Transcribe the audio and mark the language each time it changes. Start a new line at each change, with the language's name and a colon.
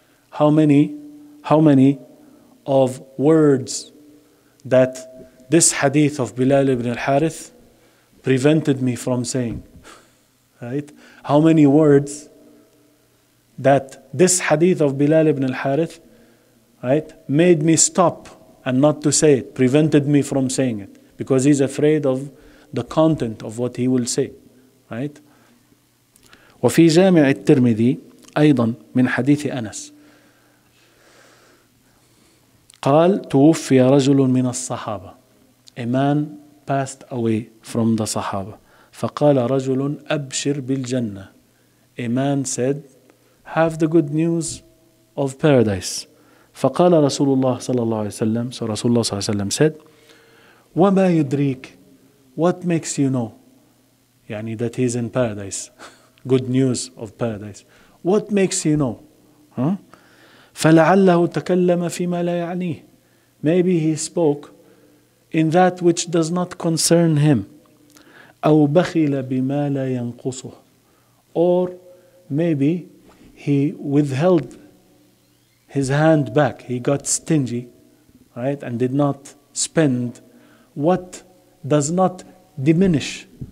English: How many of words that this hadith of Bilal ibn al-Harith prevented me from saying, right? How many words that this hadith of Bilal ibn al-Harith, right, made me stop and not to say it, prevented me from saying it, because he's afraid of the content of what he will say, right?
Arabic: وفي جامع الترمذي أيضا من حديث أنس قال توفي رجل من الصحابة.
English: A man passed away from the Sahaba.
Arabic: فقال رجل أبشر بالجنة.
English: A man said, have the good news of paradise.
Arabic: فقال رسول الله صلى الله عليه وسلم,
English: so Rasulullah صلى الله عليه وسلم said,
Arabic: وما يدريك,
English: what makes you know, يعني that he's in paradise, good news of paradise. What makes you know?
Arabic: فلعله تكلم فيما لا يعنيه.
English: Maybe he spoke in that which does not concern him.
Arabic: أو بخل بما لا ينقصه.
English: Or maybe he withheld his hand back. He got stingy, right, and did not spend what does not diminish